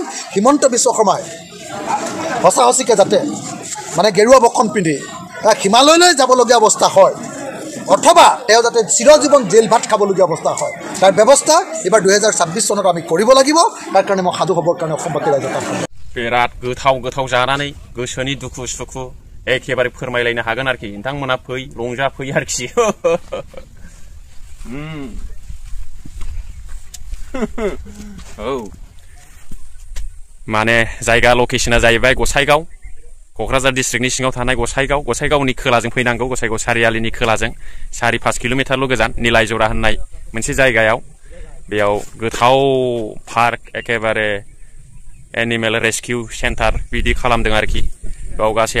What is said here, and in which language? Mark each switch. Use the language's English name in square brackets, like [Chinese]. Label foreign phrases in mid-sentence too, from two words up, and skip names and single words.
[Assamese] হিমন্ত বিশ্ব শৰ্মাই সঁচা সঁচিকৈ যাতে মানে গেৰুৱা বখন পিন্ধি হিমালয়লৈ যাবলগীয়া অৱস্থা হয় অথবা তেওঁ যাতে চিৰজীৱন জেল ভাত খাবলগীয়া অৱস্থা হয়, তাৰ ব্যৱস্থা এইবাৰ 2026 চনত আমি কৰিব লাগিব। তাৰ কাৰণে মই সাধু হ'বৰ কাৰণে অসমবাসী ৰাইজক [Bodo] बिराद गोथाव गोथाव जानानै गोसोनि दुखु सुखु एखेबारे फोरमायलायनो हागोन आरोखि नोंथांमोना फै रंजा फै आरोखि औ माने जायगा लकेशना जाहैबाय गसाइगाव क'क्राझार डिस्ट्रिक्टनि सिङाव थानाय गसाइगावनि खोलाजों फैनांगौ गसाइगाव सारियालिनि खोलाजों 4-5 किल'मिटारल' गोजान निलायजरा होननाय मोनसे जायगायाव बेयाव गोथाव पार्क एखेबारे [English] animal rescue center [Bodo] बिदि खालामदों आरोखि बेयाव गासै